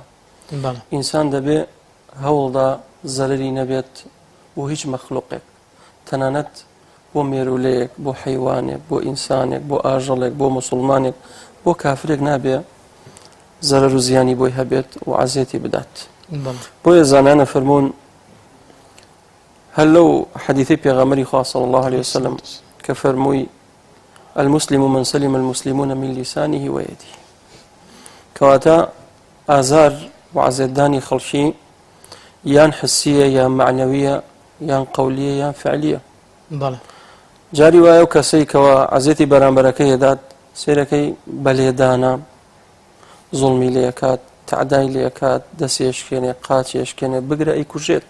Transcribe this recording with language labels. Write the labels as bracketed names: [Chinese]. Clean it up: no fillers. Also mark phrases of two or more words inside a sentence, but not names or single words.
[Central Kurdish] ئینسان دەبێ هەوڵدا زەرەری نەبێت بۆ هیچ مەخلوقێک، تەنانەت بۆ مێرولەیەک، بۆ حەیوانێک، بۆ ئینسانێک، بۆ ئاژەڵێک، بۆ مسلمانێک، بۆ کافرێک نابێ زەرەر و زیانی بۆی هەبێت و عەزێتی بدات. بۆیە زانایانە فەرموون هەر لەو حەدیثەی پێغەمبەری خوا [Arabic] صلی الله عليه وسلم [Central Kurdish] کە فەرمووی [Arabic] المسلم من سلم المسلمون من لسانه ويده، [Central Kurdish] کەواتە ئازار و عەزێتدانی خەڵکی یان حسیە یان معنەویە یان قەولیە یان فعلیە. جاری وایە و کەسەی کەوە عەزێتی بەرامبەرەکەی هێدات سێرەکەی بەلێدانە، زوڵمی لێکات، تعدای لێکات، دەسێشکێنێ، قاچێشکێنێ، بگرە ئەیکوژێت.